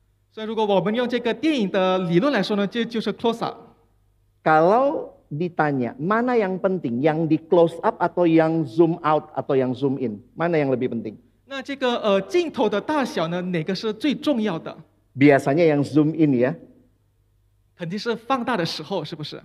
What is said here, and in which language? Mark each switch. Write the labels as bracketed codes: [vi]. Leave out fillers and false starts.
[zh] 所以如果我们用这个电影的理论来说呢，就是 close up。 [id] Kalau ditanya, mana yang penting? Yang di close up atau yang zoom out atau yang zoom in? Mana yang lebih penting? [zh] 那这个镜头的大小呢，哪个是最重要的？ [id] Biasanya yang zoom in ya. [zh] 肯定是放大的时候，是不是？